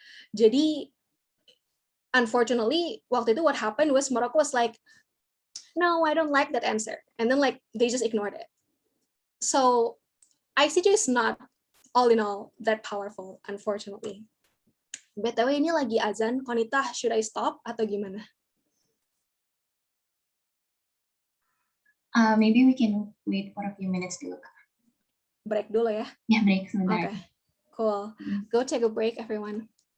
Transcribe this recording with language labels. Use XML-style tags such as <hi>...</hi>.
<en>Jadi unfortunately,</en> <id>waktu itu</id> <en>what happened was Morocco was like, no, I don't like that answer. And then like they just ignored it. So ICJ is not all in all that powerful, unfortunately.</en> <id>BTW ini lagi azan, Konita,</id> <en>should I stop</en> <id>atau gimana?</id> <en>Maybe we can wait for a few minutes</en> <id>dulu. Break dulu ya. Ya, break sebentar.</id> <en>Okay, cool. Go take a break, everyone.</en>